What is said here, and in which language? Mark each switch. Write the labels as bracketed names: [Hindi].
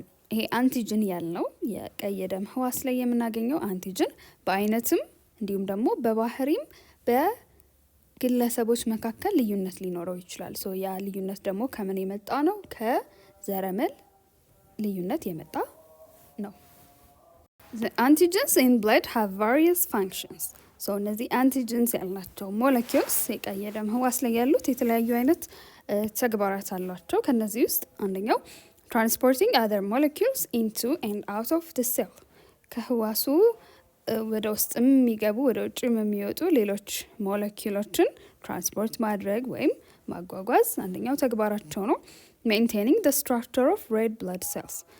[Amharic] ይሄ አንቲጅን ያልነው የቀይ የደም ህዋስ ላይ የምናገኘው አንቲጅን በአይነትም እንዲሁም ደግሞ በባህሪም በግለሰቦች መካከል ልዩነት ሊኖረው ይችላል። ሶ ያ ልዩነት ደግሞ ከምን የመጣ ነው? ከዘረመል ልዩነት የመጣ ነው። [English] The antigens in blood have various functions. [Amharic] ሶ እነዚህ አንቲጅንስ ያላቸው ሞለኪውልስ የቀይ የደም ህዋስ ላይ ያሉት የተለያዩ አይነት ተግባራት አሏቸው። ከነዚህ ውስጥ አንደኛው [English] transporting other molecules into and out of the cell [Amharic] ከህዋሱ ወደ ውስጥም የሚገቡ ወደ ውጭም የሚወጡ ሌሎች ሞለኪውሎችን ትራንስፖርት ማድረግ ወይም ማጓጓዝ አንደኛው ተግባራቸው ነው። [English] maintaining the structure of red blood cells